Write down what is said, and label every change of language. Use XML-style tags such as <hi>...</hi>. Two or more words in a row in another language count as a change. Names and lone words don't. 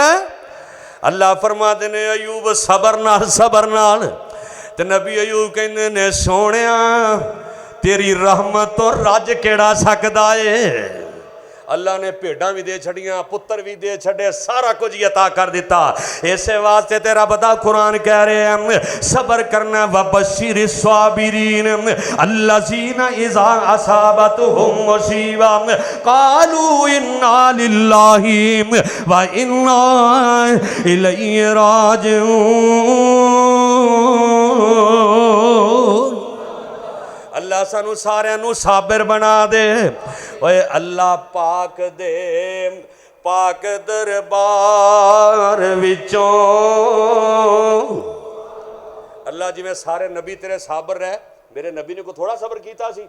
<pa>اللہ فرماتے نے ایوب صبر نال تے نبی ایوب کہندے نے سوہنیا تیری رحمت توں رج کیڑا سکدا ہے. اللہ نے بھیڈاں بھی دے چھڈیاں، پتر بھی دے چھڈے، سارا کچھ ہی عطا کر دتا. اسے واسطے تے رب دا قرآن کہہ رہے ہیں صبر کرنا</pa> <ar>و بشر الصابرين الذين إذا أصابتهم مصيبة قالوا إنا لله وإنا إليه راجعون.</ar> <pa>اللہ سانوں ساریاں نوں صابر بنا دے. اوئے اللہ پاک دے پاک دربار وچوں اللہ جویں سارے نبی تیرے صابر رہے، میرے نبی نے کو تھوڑا صبر کیتا سی.</pa>